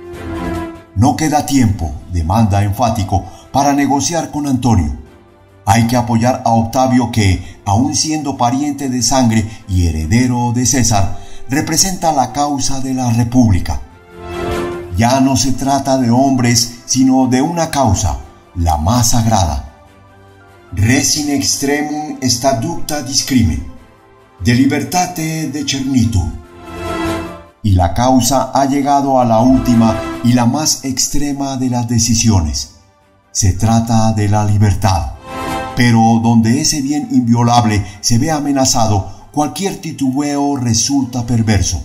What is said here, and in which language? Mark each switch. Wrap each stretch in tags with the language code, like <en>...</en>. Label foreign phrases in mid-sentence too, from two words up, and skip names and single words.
<es>No queda tiempo, demanda enfático, para negociar con Antonio. Hay que apoyar a Octavio que, aun siendo pariente de sangre y heredero de César, representa la causa de la República. Ya no se trata de hombres, sino de una causa, la más sagrada.</es> <la>Res in extremum statuta discrimen, de libertate decernitur.</la> <es>Y la causa ha llegado a la última y la más extrema de las decisiones. Se trata de la libertad. Pero donde ese bien inviolable se ve amenazado, cualquier titubeo resulta perverso.</es>